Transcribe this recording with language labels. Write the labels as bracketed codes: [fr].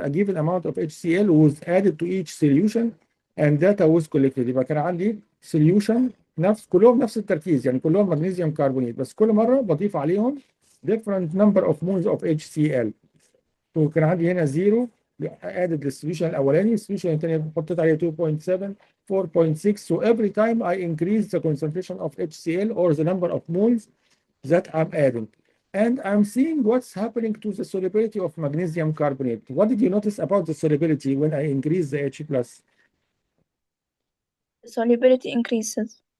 [en] A given amount of HCl was added to each solution and data was collected. [ar] يبقى كان عندي solution كلهم نفس التركيز، يعني كلهم مغنيسيوم كربونات، بس كل مره بضيف عليهم [en] different number of moles of HCl. [ar] وكان عندي هنا 0 added للسوليوشن الاولاني، السوليوشن الثاني حطيت عليه 2.7 4.6. [en] so every time I increase the concentration of HCl or the number of moles that I'm adding. And I'm seeing what's happening to the solubility of magnesium carbonate. What did you notice about the solubility when I increase the H+? The solubility increases.